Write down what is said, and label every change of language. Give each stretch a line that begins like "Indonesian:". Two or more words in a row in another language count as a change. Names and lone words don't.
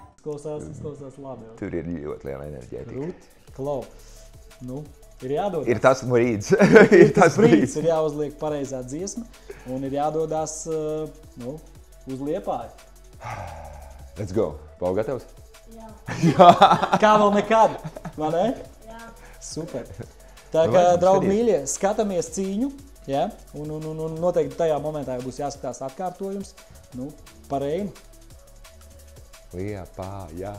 Latvian: izklausās labi. Tur ir ļoti liela enerģētika. Krūt, klau. Nu, ir jādodas. Ir tas brīdis. Ir tas brīdis, ir jāuzliek pareizā dziesma un ir jādodas uz Liepāju.
English: Let's go. Pau,
Latvian: gatavs? Jā. Kā vēl nekad, vai ne? Jā. Super. Tā kā, draugi mīļie, skatāmies cīņu, ja? Un noteikti tajā momentā būs jāskatās atkārtojums. Nu, par Reinu. Liepāja.